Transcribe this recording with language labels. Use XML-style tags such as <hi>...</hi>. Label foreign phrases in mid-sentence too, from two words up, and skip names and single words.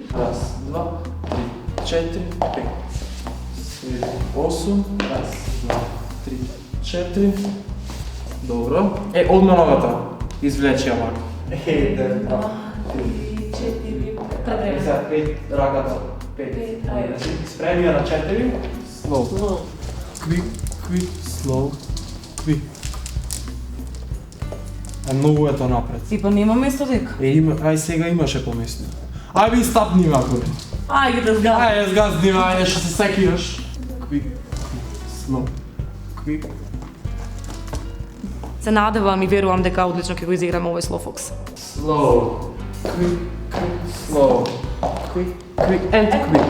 <mk>Раз, два, три, четири, пет, седум, осум. Раз, два, три, четири. Добро. Одма ногата. Извлечи ја вака. Еден, два, три, четири, пет, раката. 5, спреми ја на 4,</mk> <en>slow. Quick, slow, quick.</en> <mk>Многу е тоа напред. Типа нема место дека. Ај сега имаше по место. Ај би стапни вако. Ајде да згадам. Ајде згазни, ајде што се секираш.</mk> <en>Quick, slow, quick.</en> <mk>Се надевам и верувам дека одлично ќе го изиграме овој Slow Fox.</mk> <en>Slow, quick, slow, quick and quick.</en>